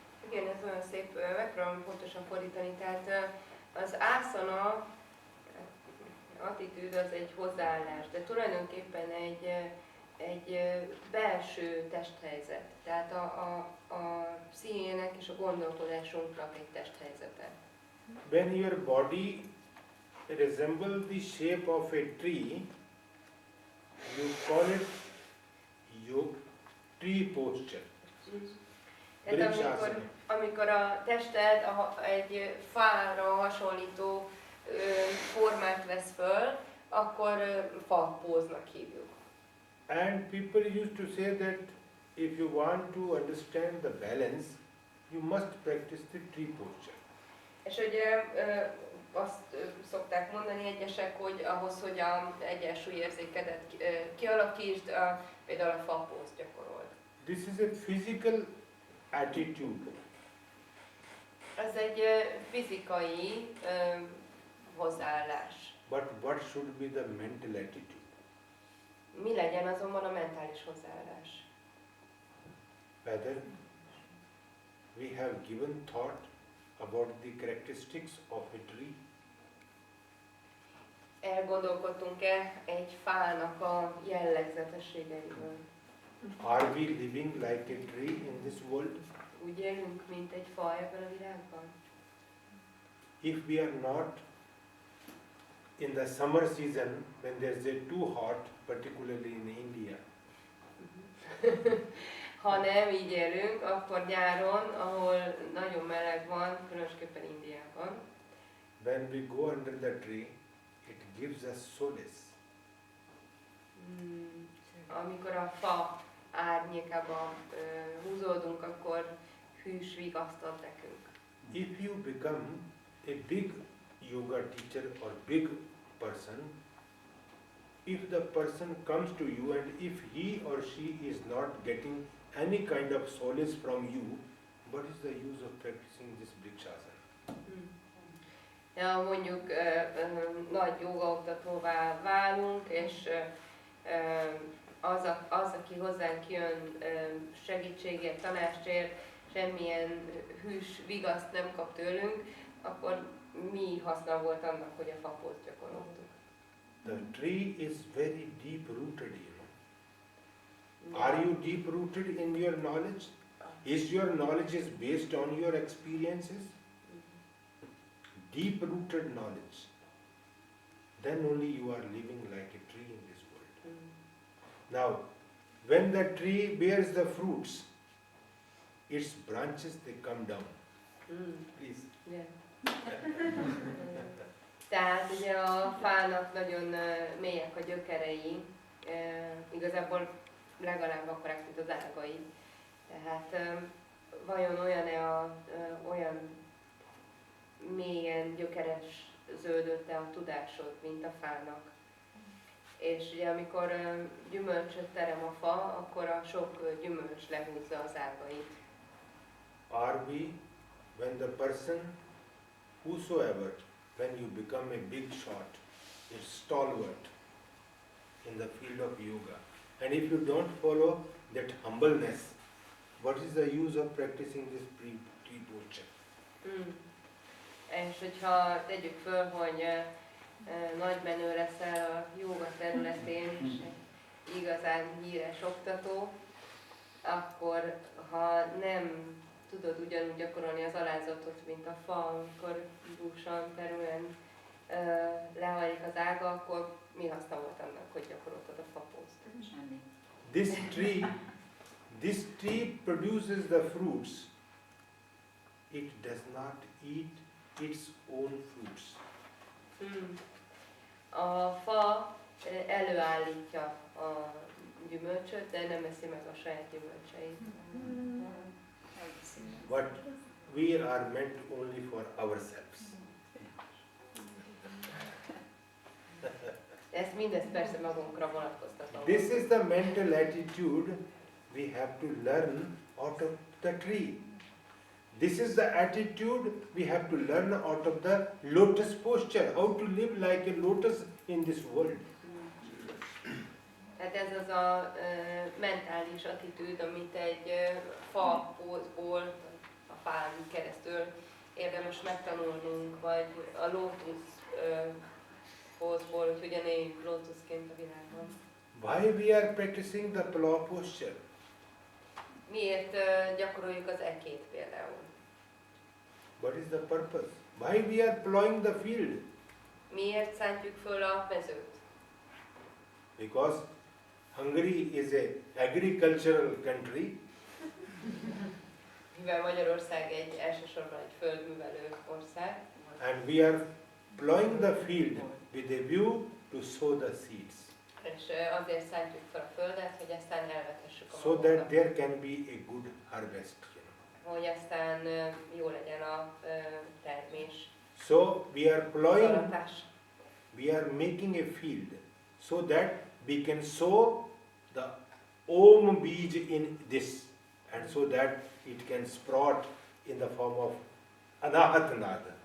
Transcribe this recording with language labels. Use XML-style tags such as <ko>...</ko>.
<hu>Igen, ez olyan szép, megpróbálom pontosan fordítani, tehát az ászana attitűd az egy hozzáállás, de tulajdonképpen egy belső testhelyzet, tehát a pszichének és a gondolkodásunknak egy testhelyzete.</hu> <en>When your body resembles the shape of a tree, you call it tree posture.</en> <hu>Tehát amikor a tested egy fára hasonlító formát vesz föl, akkor fapóznak hívjuk.</hu> <en>And people used to say that if you want to understand the balance, you must practice the tree posture.</en> <hu>És ugye azt szokták mondani egyesek, hogy ahhoz, hogy az egyensúlyérzékedet kialakítsd, például a fapózt gyakorold.</hu> <en>This is a physical attitude.</en> <hu>Ez egy fizikai hozzáállás.</hu> <en>But what should be the mental attitude?</en> <hu>Mi legyen azonban a mentális hozzáállás?</hu> <en>Whether we have given thought about the characteristics of a tree?</en> <hu>Elgondolkodtunk-e egy fának a jellegzetességeiről?</hu> <en>Are we living like a tree in this world?</en> <hu>Úgy élünk, mint egy fa ebben a világban?</hu> <en>If we are not in the summer season when there's a too hot, particularly in India.</en> <hu>Ha nem így élünk, akkor nyáron, ahol nagyon meleg van, különösképpen Indiában.</hu> <en>When we go under the tree, it gives us solace.</en> <hu>Amikor a fa árnyékában húzódunk, akkor hűs vigaszt ad nekünk.</hu> <en>If you become a big yoga teacher or big person, if the person comes to you and if he or she is not getting any kind of solace from you, what is the use of practicing this Brikshasana?</en> <hu>Ja, mondjuk nagy jogaoktatóvá válunk, és az, aki hozzánk jön segítségért, tanácsért, semmilyen hűs vigaszt nem kap tőlünk, akkor mi haszna volt annak, hogy a fapót gyakoroltuk?</hu> <en>The tree is very deep rooted, you know. Are you deep rooted in your knowledge? Is your knowledge is based on your experiences? Deep rooted knowledge. Then only you are living like a tree in this world. Now, when the tree bears the fruits, its branches they come down. Please.</en> <hu>Igen. Tehát ugye a fának nagyon mélyek a gyökerei, igazából legalább akkorák, mint az ágai. Tehát vajon olyan mélyen gyökereződött-e a tudásod, mint a fának? És ugye amikor gyümölcsöt terem a fa, akkor a sok gyümölcs lehúzza az ágait.</hu> <en>Are we, when the person, whosoever, when you become a big shot, a stalwart in the field of yoga, and if you don't follow that humbleness, what is the use of practicing this tree posture?</en> <hu>És hogyha tegyük föl, hogy nagy menő leszel a jóga területén, és egy igazán híres oktató, akkor ha nem tudod ugyanúgy gyakorolni az alázatot, mint a fa, amikor dúsan, terülően lehajlik az ága, akkor mi haszna volt annak, hogy gyakoroltad a fapózt? Semmi.</hu> <en>This tree produces the fruits. It does not eat its own fruits.</en> <hu>A fa előállítja a gyümölcsöt, de nem eszi meg a saját gyümölcseit.</hu> <en>But we are meant only for ourselves.</en> <hu>Ezt mindezt persze magunkra vonatkoztatom.</hu> <en>This is the mental attitude we have to learn out of the tree. This is the attitude we have to learn out of the lotus posture, how to live like a lotus in this world.</en> <hu>Hát ez az a mentális attitűd, amit egy fa pózból, a fán keresztül érdemes megtanulnunk, vagy a lótusz pózból, hogy hogyan éljünk lótuszként a világban.</hu> <en>Why we are practicing the plow posture?</en> <hu>Miért gyakoroljuk az ekét például?</hu> <en>What is the purpose? Why we are plowing the field?</en> <hu>Miért szántjuk föl a mezőt?</hu> <en>Because Hungary is an agricultural country.</en> <hu>Mivel Magyarország elsősorban egy földművelő ország.</hu> <en>And we are plowing the field with a view to sow the seeds.</en> <hu>És azért szántjuk fel a földet, hogy aztán elvetessük a</hu> <en>So</en> <hu>magunkat.</hu> <en>that there can be a good harvest.</en> <hu>Hogy aztán jó legyen a termés.</hu> <en>So we are plowing,</en> <hu>Szaratás.</hu> <en>we are making a field so that we can sow the Om beej in this, and so that it can sprout in the form of Anahat Nada.</en>